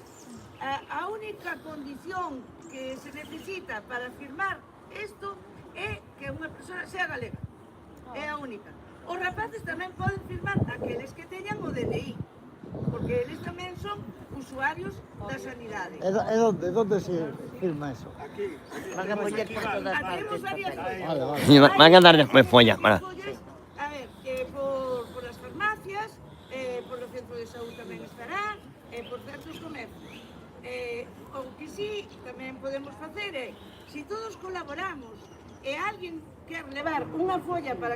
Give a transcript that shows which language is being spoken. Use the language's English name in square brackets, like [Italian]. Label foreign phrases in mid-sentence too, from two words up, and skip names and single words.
[Galician] A única condición que se necesita para firmar isto é que unha persona sea galega. É a única. Os rapaces tamén poden firmar aqueles que teñan o DNI, porque eles tamén son usuarios da sanidade. [Spanish] ¿Dónde se firma eso? Van a poner por todas Hacemos varias partes. cosas. Van a dar después follas, para. [Galician] A ver, por as farmacias, por o centro de saúde tamén estará, por certos comercios. O que sí tamén podemos facer é, se todos colaboramos e alguén quer levar unha folla para